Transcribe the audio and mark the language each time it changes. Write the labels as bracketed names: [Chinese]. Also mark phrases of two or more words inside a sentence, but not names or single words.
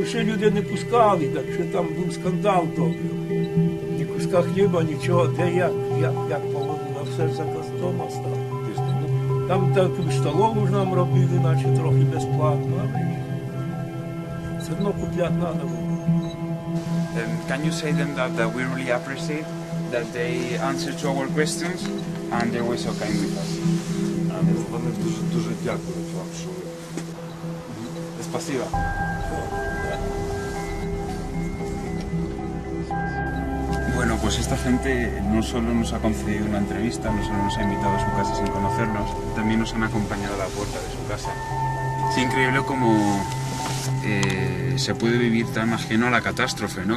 [Ukrainian] Ще люди не пускали, так що там був скандал добрий. Ні куска хліба, нічого, де як положено, все за костом осталось. Там таку столову ж нам робили, наче трохи безплатно. Все одно купляти треба було. [English] Can you say them that we really appreciate that they answer to our questions and they were so kind with us? [Ukrainian] Вони дуже дякують вам, що ви. Спасибо. [Spanish] Bueno, pues esta gente no solo nos ha concedido una entrevista, no solo nos ha invitado a su casa sin conocernos, también nos han acompañado a la puerta de su casa. Es increíble cómo se puede vivir tan ajeno a la catástrofe, ¿no?